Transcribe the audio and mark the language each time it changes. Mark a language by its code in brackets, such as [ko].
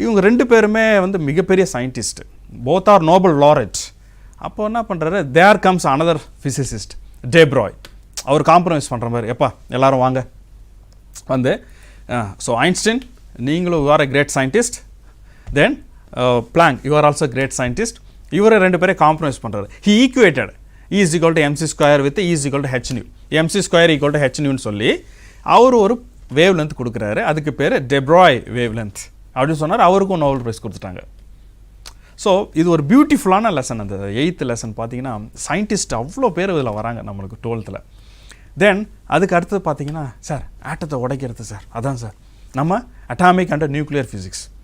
[ta] இவங்க 2 பேருமே வந்து மிகப்பெரிய scientist, [en] Both are Nobel laureate. [ta] அப்போ என்ன பண்ணுறாரு, [en] There comes another physicist de Broglie. [ta] அவர் காம்ப்ரமைஸ் பண்ணுற மாதிரி, எப்பா எல்லாரும் வாங்க வந்து, ஸோ ஐன்ஸ்டைன் நீங்களும் [en] you are a great scientist, [ta] then blank you are also great scientist. இவரை 2 பேரை காம்ப்ரமைஸ் பண்ணுறாரு. [en] he equated E is equal to mc² with E is equal to hν, mc² equal to hν [ta] சொல்லி அவர் ஒரு wave length கொடுக்குறாரு. அதுக்கு பேர் டெப்ராய் wave length அப்படின்னு சொன்னார். அவருக்கும் நோபல் ப்ரைஸ் கொடுத்துட்டாங்க. ஸோ இது ஒரு பியூட்டிஃபுல்லான லெசன். அந்த 8th லெசன் பார்த்தீங்கன்னா சயின்டிஸ்ட் அவ்வளோ பேர் இதில் வராங்க நம்மளுக்கு 12th. தென் அதுக்கு அடுத்தது பார்த்தீங்கன்னா சார் ஆட்டத்தை உடைக்கிறது சார், அதான் சார் நம்ம அட்டாமிக் அண்ட் நியூக்ளியர் ஃபிசிக்ஸ்.